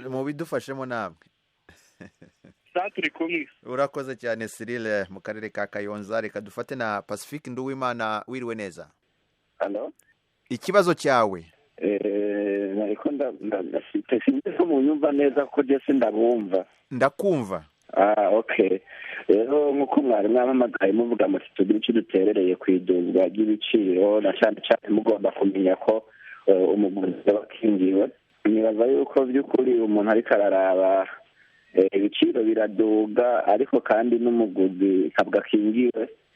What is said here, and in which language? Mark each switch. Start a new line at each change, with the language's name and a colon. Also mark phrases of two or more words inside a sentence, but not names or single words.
Kinyarwanda: mubidufashemo namwe. turi kumwe. Urakoze cyane Cyril mu karere ka Kayonza. Reka dufate na Pacifique Nduwimana. Wiriwe neza? Halo, ikibazo cyawe? nariko ndafite sinzi ko munyumva neza ko je sindabumva. Ndakumva. Okay. Rero nkuko mwari mwamamagaye muvuga muti tugira icyo duterereye ku iduzwa ry'ibiciro, na cyane cyane mugomba kumenya ko umuguzi abakingiwe. Nibaza yuko by'ukuri umuntu ariko araraba ibiciro biraduga, ariko kandi n'umuguzi ntabwo akingiwe.